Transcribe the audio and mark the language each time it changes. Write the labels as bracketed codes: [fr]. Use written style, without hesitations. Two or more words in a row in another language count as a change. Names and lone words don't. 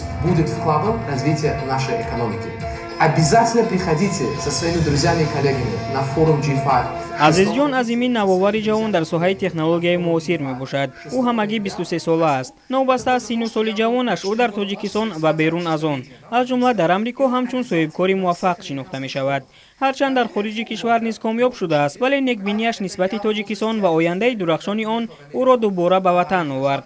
[ru] будет вкладом в развитие нашей экономики. Обязательно приходите со своими друзьями и коллегами на форум G5. [tg] азизҷон азими навовари ҷавон дар соҳаи технологияи муосир мебошад. ӯ ҳамагӣ 23 сола аст. новбаста аз сину соли ҷавонаш ӯ дар тоҷикистон ва берун аз он, аз ҷумла дар амрико ҳамчун соҳибкори муваффақ шинохта мешавад. ҳарчанд дар хориҷи кишвар низ комёб шудааст, вале некбинияш нисбати тоҷикистон ва ояндаи дурахшони он ӯро дубора ба ватан овард.